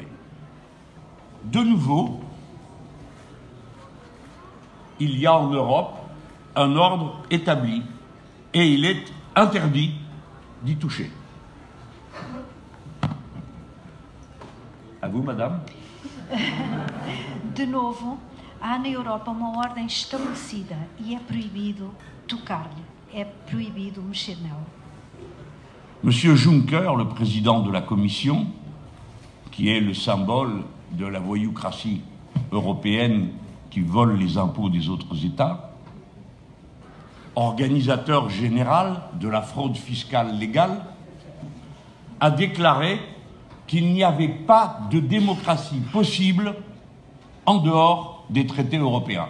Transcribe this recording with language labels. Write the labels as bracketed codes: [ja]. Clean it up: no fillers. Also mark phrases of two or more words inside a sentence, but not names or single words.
[fr] De nouveau, il y a en Europe un ordre établi, et il est interdit d'y toucher. À vous, madame. [pt] De novo, há na Europa uma ordem estabelecida e é proibido tocar-lhe, é proibido mexer nela. [fr] Monsieur Juncker, le président de la Commission, qui est le symbole de la voyoucratie européenne qui vole les impôts des autres États, organisateur général de la fraude fiscale légale, a déclaré qu'il n'y avait pas de démocratie possible en dehors des traités européens.